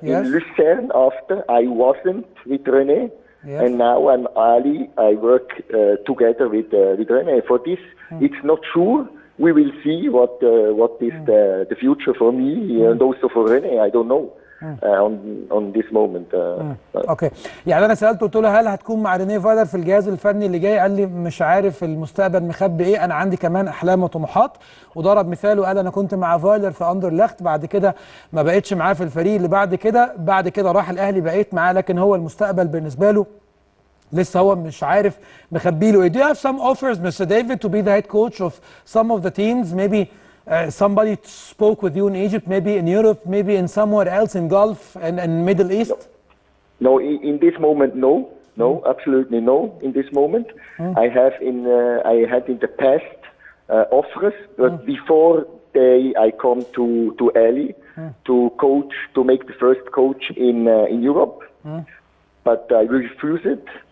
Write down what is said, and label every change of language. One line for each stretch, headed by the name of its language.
English: In Lucerne after I wasn't with René, and now I'm Ali. I work together with René. For this, it's not sure. We will see what is the future for me and also for René. I don't know. on this moment.
Arabic: اوكي، يعني انا سالته قلت له هل هتكون مع رينيه فايلر في الجهاز الفني اللي جاي؟ قال لي مش عارف المستقبل مخبي ايه، انا عندي كمان احلام وطموحات، وضرب مثال وقال انا كنت مع فايلر في اندرلخت، بعد كده ما بقتش معاه في الفريق اللي بعد كده راح الاهلي بقيت معاه، لكن هو المستقبل بالنسبه له لسه هو مش عارف مخبي له ايه.
English: Do you have some offers, Mr. David, to be the head coach of some of the teams? Maybe somebody spoke with you in Egypt, maybe in Europe, maybe in somewhere else in Gulf and Middle East? No, in this moment, no, absolutely no. In this moment, I had in the past offers, but before I come to Ali to coach, to make the first coach in Europe, but I refused it.